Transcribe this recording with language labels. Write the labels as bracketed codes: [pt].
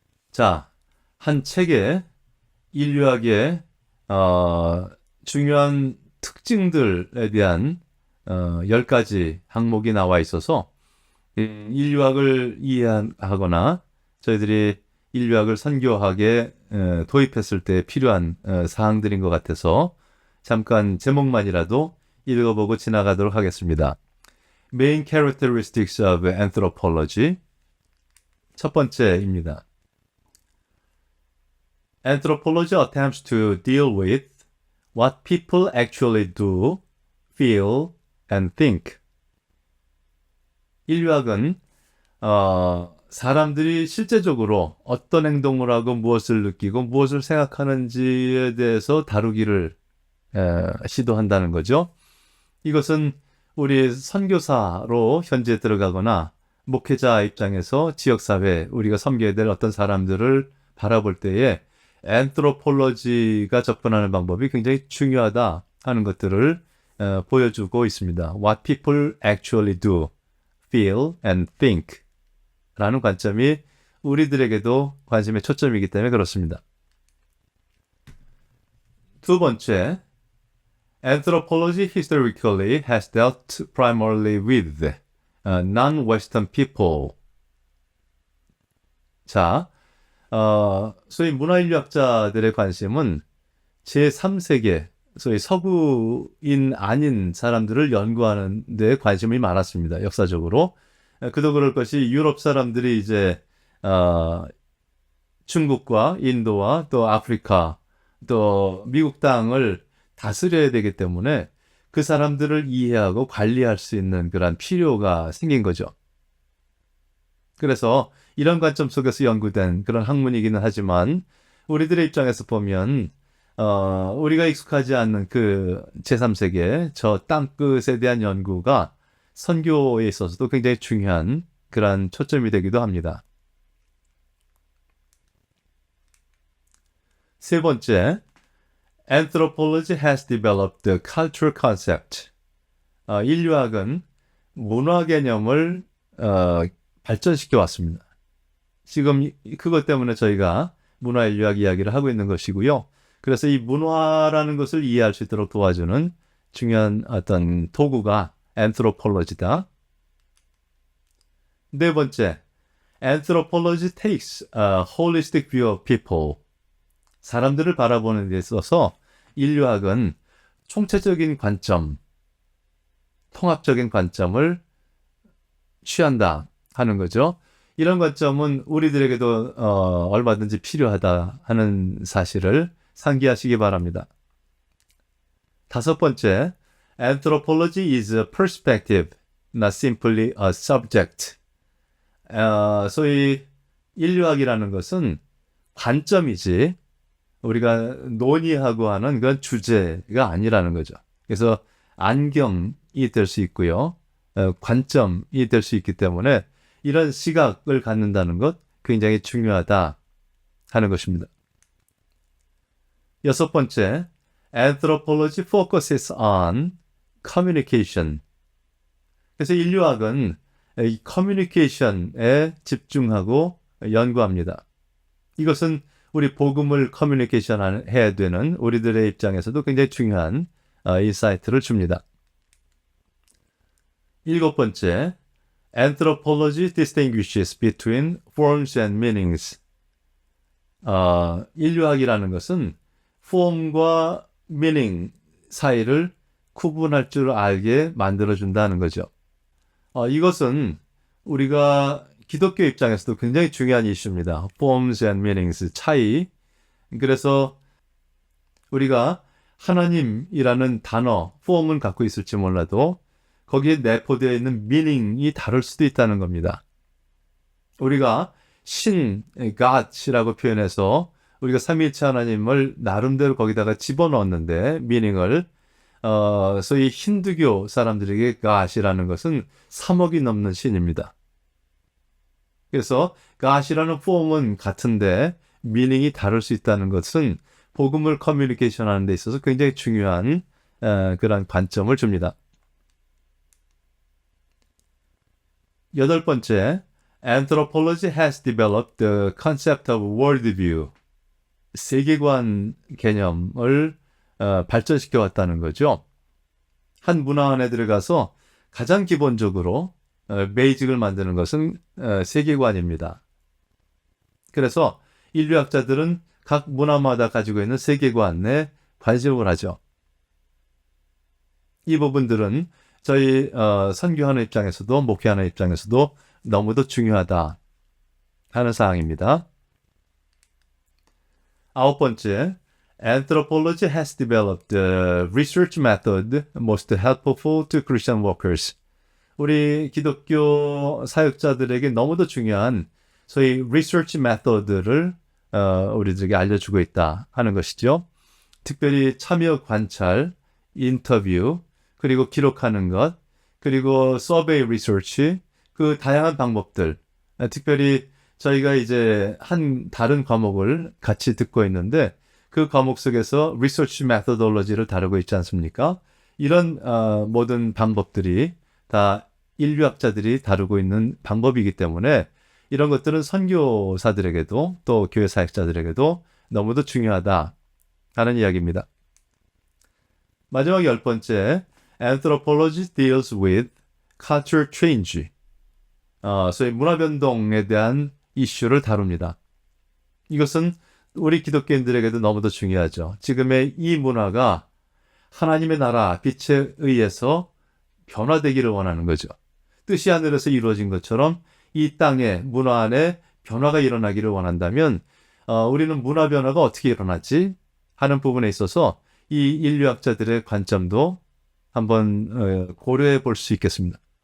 [ko] 자, 한 책에 인류학의 중요한 특징들에 대한 10가지 항목이 나와 있어서 인류학을 이해하거나 저희들이 인류학을 선교학에 도입했을 때 필요한 사항들인 것 같아서 잠깐 제목만이라도 읽어보고 지나가도록 하겠습니다. [en] Main Characteristics of Anthropology [ko] 첫 번째입니다. [en] Anthropology attempts to deal with what people actually do, feel, and think. [ko] 인류학은 사람들이 실제적으로 어떤 행동을 하고 무엇을 느끼고 무엇을 생각하는지에 대해서 다루기를 시도한다는 거죠. 이것은 우리 선교사로 현재 들어가거나 목회자 입장에서 지역사회, 우리가 섬겨야 될 어떤 사람들을 바라볼 때에 앤트로폴로지가 접근하는 방법이 굉장히 중요하다 하는 것들을 보여주고 있습니다. [en] What people actually do, feel, and think [ko] 라는 관점이 우리들에게도 관심의 초점이기 때문에 그렇습니다. 두 번째, [en] Anthropology historically has dealt primarily with non-Western people. [ko] 자, 소위 문화인류학자들의 관심은 제3세계, 소위 서구인 아닌 사람들을 연구하는 데 관심이 많았습니다. 역사적으로. 그도 그럴 것이 유럽 사람들이 이제 중국과 인도와 또 아프리카 또 미국 땅을 다스려야 되기 때문에 그 사람들을 이해하고 관리할 수 있는 그런 필요가 생긴 거죠. 그래서 이런 관점 속에서 연구된 그런 학문이기는 하지만 우리들의 입장에서 보면 우리가 익숙하지 않는 그 제3세계 저 땅끝에 대한 연구가 선교에 있어서도 굉장히 중요한 그런 초점이 되기도 합니다. 세 번째, [en] Anthropology has developed the cultural concept. [ko] 인류학은 문화 개념을 발전시켜 왔습니다. 지금 그것 때문에 저희가 문화인류학 이야기를 하고 있는 것이고요. 그래서 이 문화라는 것을 이해할 수 있도록 도와주는 중요한 어떤 도구가 anthropology다. 네 번째, [en] anthropology takes a holistic view of people. [ko] 사람들을 바라보는 데 있어서 인류학은 총체적인 관점, 통합적인 관점을 취한다 하는 거죠. 이런 관점은 우리들에게도 얼마든지 필요하다 하는 사실을 상기하시기 바랍니다. 다섯 번째, [en] Anthropology is a perspective, not simply a subject. [ko] 소위 인류학이라는 것은 관점이지 우리가 논의하고 하는 그런 주제가 아니라는 거죠. 그래서 안경이 될 수 있고요. 관점이 될 수 있기 때문에 이런 시각을 갖는다는 것 굉장히 중요하다 하는 것입니다. 여섯 번째, [en] Anthropology focuses on communication. [ko] 그래서 인류학은 이 커뮤니케이션에 집중하고 연구합니다. 이것은 우리 복음을 커뮤니케이션 해야 되는 우리들의 입장에서도 굉장히 중요한 인사이트를 줍니다. 일곱 번째, [en] Anthropology distinguishes between forms and meanings. [ko] 인류학이라는 것은 form과 meaning 사이를 구분할 줄 알게 만들어준다는 거죠. 이것은 우리가 기독교 입장에서도 굉장히 중요한 이슈입니다. [en] forms and meanings, [ko] 차이. 그래서 우리가 하나님이라는 단어, form은 갖고 있을지 몰라도 거기에 내포되어 있는 meaning이 다를 수도 있다는 겁니다. 우리가 신, God이라고 표현해서 우리가 삼위일체 하나님을 나름대로 거기다가 집어넣었는데 meaning을 소위 힌두교 사람들에게 God이라는 것은 3억이 넘는 신입니다. 그래서 God이라는 form은 같은데 미닝이 다를 수 있다는 것은 복음을 커뮤니케이션 하는 데 있어서 굉장히 중요한 그런 관점을 줍니다. 여덟 번째, [en] Anthropology has developed the concept of worldview. [ko] 세계관 개념을 발전시켜 왔다는 거죠. 한 문화 안에 들어가서 가장 기본적으로 베이직을 만드는 것은 세계관입니다. 그래서 인류학자들은 각 문화마다 가지고 있는 세계관에 관심을 하죠. 이 부분들은 저희 선교하는 입장에서도 목회하는 입장에서도 너무도 중요하다 하는 사항입니다. 아홉 번째, [en] Anthropology has developed the research method most helpful to Christian workers. [ko] 우리 기독교 사역자들에게 너무도 중요한 소위 research method를 우리들에게 알려주고 있다 하는 것이죠. 특별히 참여 관찰, 인터뷰, 그리고 기록하는 것, 그리고 survey research, 그 다양한 방법들, 특별히 저희가 이제 한 다른 과목을 같이 듣고 있는데 그 과목 속에서 research methodology를 다루고 있지 않습니까? 이런 모든 방법들이 다 인류학자들이 다루고 있는 방법이기 때문에 이런 것들은 선교사들에게도 또 교회 사역자들에게도 너무도 중요하다 하는 이야기입니다. 마지막 열 번째, [en] Anthropology deals with culture change. [ko] 소위 문화 변동에 대한 이슈를 다룹니다. 이것은 우리 기독교인들에게도 너무도 중요하죠. 지금의 이 문화가 하나님의 나라 빛에 의해서 변화되기를 원하는 거죠. 뜻이 하늘에서 이루어진 것처럼 이 땅의 문화 안에 변화가 일어나기를 원한다면 우리는 문화 변화가 어떻게 일어나지 하는 부분에 있어서 이 인류학자들의 관점도 한번 고려해 볼 수 있겠습니다.